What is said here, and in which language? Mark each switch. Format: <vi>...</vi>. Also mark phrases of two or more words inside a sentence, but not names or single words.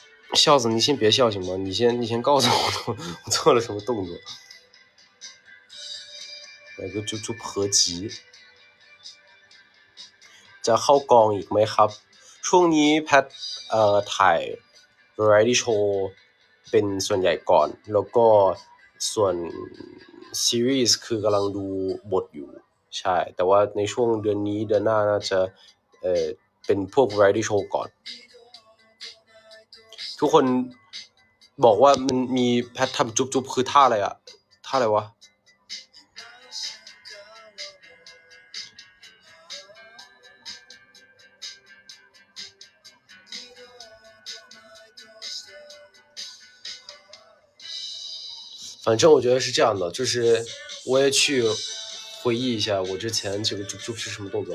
<zh>笑子，你先别笑行吗？你先告诉我我做了什么动作。来个จุ๊บ合集</zh> <th>จะเข้ากองอีกไหมครับช่วงนี้แพทถ่าย</th> <en>variety show</en> <th>เป็นส่วนใหญ่ก่อนแล้วก็ส่วนซีรีส์คือกำลังดูบทอยู่ใช่แต่ว่าในช่วงเดือนนี้เดือนหน้าน่าจะเป็นพวก</th> <en>variety show</en> <th>ก่อน ทุกคนบอกว่ามันมีแพททำจุ๊บคือท่าอะไรอะท่าอะไรวะ</th> <zh>反正我觉得是这样的，就是我也去回忆一下我之前这个จุ๊บ是什么动作。</zh>